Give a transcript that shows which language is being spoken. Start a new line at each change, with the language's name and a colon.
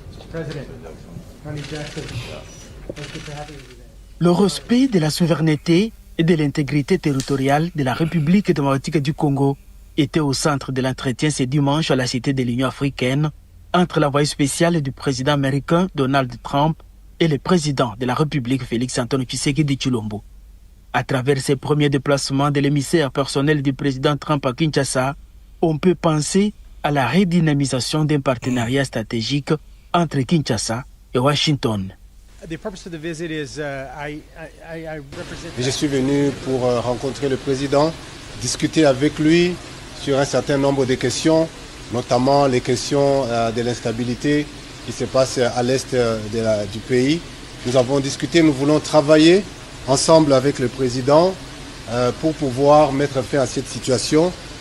English: President, Honey Jackson, thank you for having me today.
French: Le respect de la souveraineté et de l'intégrité territoriale de la République démocratique du Congo était au centre de l'entretien ce dimanche à la Cité de l'Union africaine entre l'envoyé spécial du président américain Donald Trump et le président de la République Félix-Antoine Tshisekedi Tshilombo. À travers ses premiers déplacements de l'émissaire personnel du président Trump à Kinshasa, on peut penser à la redynamisation d'un partenariat stratégique entre Kinshasa et Washington.
English: The purpose of the visit is I represent.
French: Je suis venu pour rencontrer le président, discuter avec lui sur un certain nombre de questions, notamment les questions de l'instabilité qui se passe à l'est du pays. Nous avons discuté, nous voulons travailler ensemble avec le président pour pouvoir mettre fin à cette situation.